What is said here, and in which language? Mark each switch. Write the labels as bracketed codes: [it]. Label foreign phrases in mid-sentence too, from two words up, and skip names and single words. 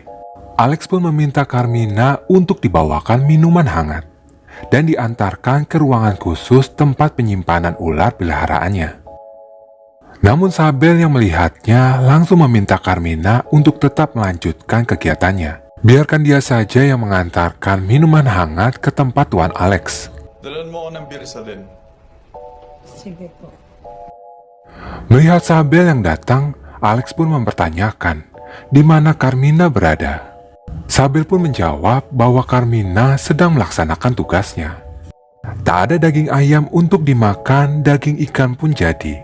[id] Alex pun meminta Carmina untuk dibawakan minuman hangat dan diantarkan ke ruangan khusus tempat penyimpanan ular peliharaannya. Namun Sabel yang melihatnya langsung meminta Carmina untuk tetap melanjutkan kegiatannya. Biarkan dia saja yang mengantarkan minuman hangat ke tempat Tuan Alex. [tl] Dalan mo ako ng birsa din. Sige po. [id] Melihat Sabel yang datang, Alex pun mempertanyakan di mana Carmina berada. Sabel pun menjawab bahwa Carmina sedang melaksanakan tugasnya. Tak ada daging ayam untuk dimakan, daging ikan pun jadi.